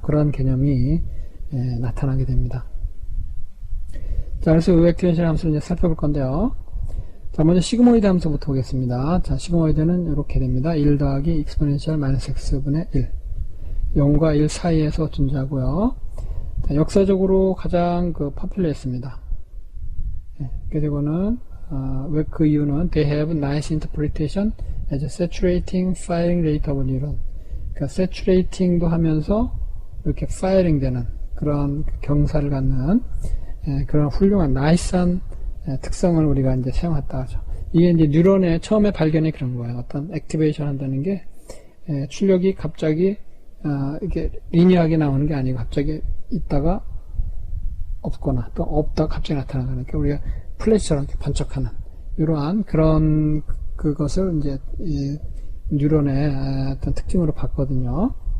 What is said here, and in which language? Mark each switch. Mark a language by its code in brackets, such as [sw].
[ko] 그런 개념이 나타나게 됩니다. 자, 그래서 의획디펜셜 함수를 이제 살펴볼 건데요. 자, 먼저 시그모이드 함수부터 보겠습니다. 자, 시그모이드는 이렇게 됩니다. 1 더하기 익스포넨셜 마이너스 x분의 1. 0과 1 사이에서 존재하고요. 자, 역사적으로 가장 파퓰러했습니다. 그래서 이거는 왜 그 이유는 [en] they have nice interpretation as a saturating firing rate of neuron. [ko] 그러니까 saturating도 하면서 이렇게 firing 되는 그런 경사를 갖는 그런 훌륭한 나이스한 특성을 우리가 이제 사용했다 하죠. 이게 이제 뉴런의 처음에 발견이 그런 거예요. 어떤 액티베이션 한다는 게 출력이 갑자기 이게 리니어하게 나오는 게 아니고 갑자기 있다가 없거나 또 없다가 갑자기 나타나는 그러니까 우리가 플래시처럼 이렇게 반짝하는 이러한 그런 그것을 이제 이 뉴런의 어떤 특징으로 봤거든요.